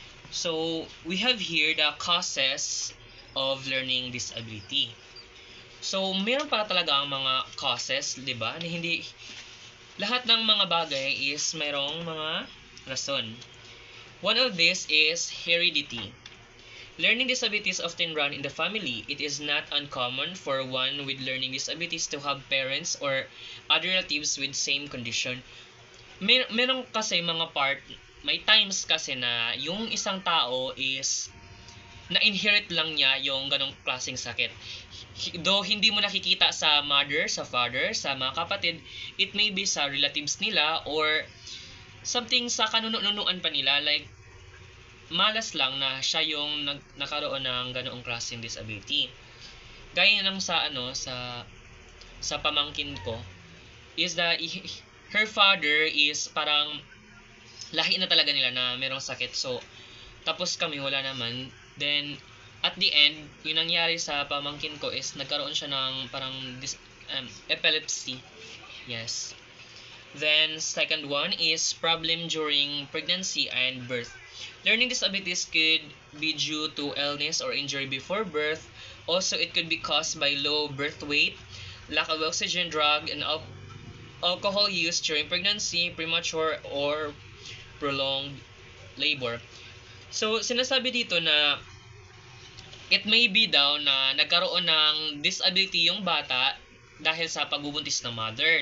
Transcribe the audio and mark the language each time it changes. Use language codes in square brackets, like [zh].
[en] So, we have here the causes of learning disability. [tl] So, meron para talaga ang mga causes, di ba? Na hindi lahat ng mga bagay is merong mga rason. [en] One of this is heredity. Learning disabilities often run in the family. It is not uncommon for one with learning disabilities to have parents or other relatives with same condition. [tl] Meron kasi may times kasi na yung isang tao is na-inherit lang niya yung ganong klaseng sakit. Though hindi mo nakikita sa mother, sa father, sa mga kapatid, [en] it may be [tl] sa relatives nila or something sa kanunuan pa nila, like malas lang na siya yung nakaroon ng ganoong klaseng disability. Gaya ng sa pamangkin ko is that her father is parang lahi na talaga nila na merong sakit. So, tapos kami wala naman. Then, at the end, yung nangyari sa pamangkin ko is nagkaroon siya ng parang epilepsy. [en] Yes. Then, second one is problem during pregnancy and birth. Learning disabilities could be due to illness or injury before birth. Also, it could be caused by low birth weight, lack of oxygen, drug, and alcohol use during pregnancy, premature, or prolonged labor. [tl] So, sinasabi dito na [en] It may be [tl] daw na nagkaroon ng disability yung bata dahil sa pagbubuntis ng mother.